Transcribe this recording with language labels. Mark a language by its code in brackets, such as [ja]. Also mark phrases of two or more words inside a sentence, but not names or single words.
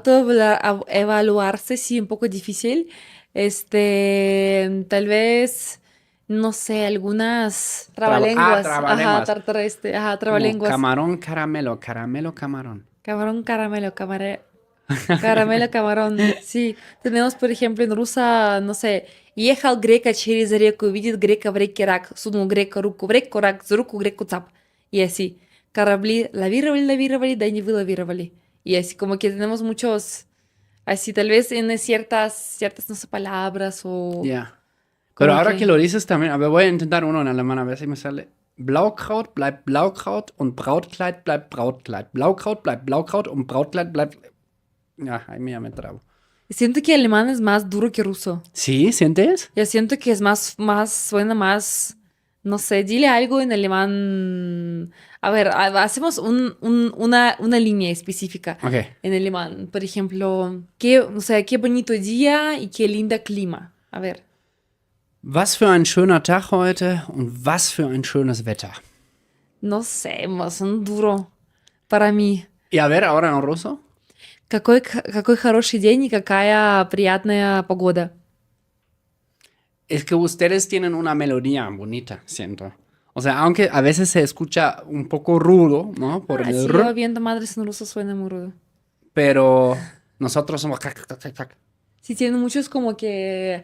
[es] Evaluarse, sí, un poco difícil. Tal vez, no sé, algunas trabalenguas. Ajá, Trabalenguas. Como trabalenguas. camarón, caramelo, caramelo, camarón. Camarón, caramelo, camarón. Sí, tenemos, por ejemplo, en rusa, no sé, [ru] ехал грека через реку, видит грека в реке рак, сунул грека руку в реку, рак за руку греку цап. [es] Y así, [ru] корабли лавировали, да не вылавировали. [es] Y así, como que tenemos muchos, así, tal vez en ciertas, no sé, palabras o Ya. Pero como ahora que que... lo dices también, a ver, voy a intentar uno en alemán, a ver si me sale. [de] Blaukraut bleibt Blaukraut und Brautkleid bleibt Brautkleid. Blaukraut bleibt Blaukraut und Brautkleid bleibt... Ja, [es] ahí me trabo. Siento que alemán es más duro que ruso. ¿Sí? ¿Sientes? Yo siento que es suena más, no sé, dile algo en alemán. A ver, hacemos una línea específica Ok. en alemán. Por ejemplo, o sea, qué bonito día y qué linda clima. A ver, [de] Was für ein schöner Tag heute und was für ein schönes Wetter. [es] no sé, son duro para mí. Y a ver, ahora en ruso. [ru] Какой хороший день y какая приятная погода. [es] Es que ustedes tienen una melodía bonita, siento. O sea, aunque a veces se escucha un poco rudo, ¿no? Por el Sí, r, yo viendo madres en ruso suena muy rudo. pero nosotros somos... Sí, tienen muchos como que...